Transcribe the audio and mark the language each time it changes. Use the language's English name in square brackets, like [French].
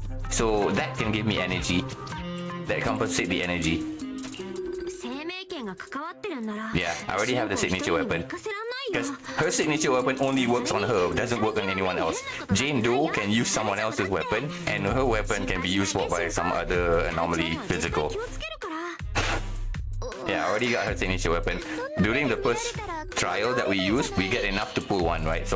[English] So that can give me energy. That compensate the energy. [Japanese] 生命権が関わってるんなら。 [English] Yeah, I already have the signature weapon. [Japanese] 行かせらんないよ。 [English] Because her signature weapon only works on her, doesn't work on anyone else. Jane Doe can use someone else's weapon, and her weapon can be used by some other anomaly physical. [Japanese] 気をつけるから。 [English] Yeah, I already got her signature weapon. During the first trial that we use, we get enough to pull one, right?